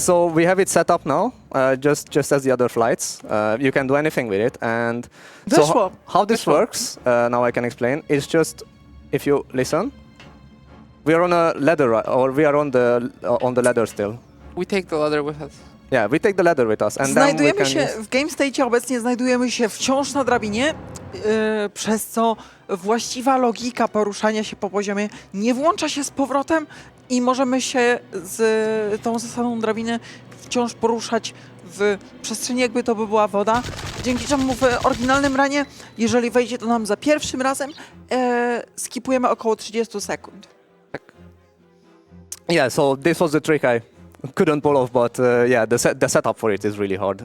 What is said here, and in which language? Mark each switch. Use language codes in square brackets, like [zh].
[en] So we have it set up now, just as the other flights. You can do anything with it, and so [pl] Wyszło. [en] how this works? Now I can explain. It's just if you listen, we are on a ladder, or we are on the ladder still. We take the ladder with us. Yeah, we take the ladder with us, and then we [pl] Znajdujemy [en] can [pl] się [en] use... [pl] w Game State, obecnie znajdujemy się wciąż na drabinie, przez co właściwa logika poruszania się po poziomie nie włącza się z powrotem i możemy się z tą zasadą drabiny wciąż poruszać w przestrzeni, jakby to by była woda. Dzięki czemu w oryginalnym ranie, jeżeli wejdzie to nam za pierwszym razem, skipujemy około 30 sekund. [en] Yeah, so this was the trick I couldn't pull off, but yeah, the setup for it is really hard.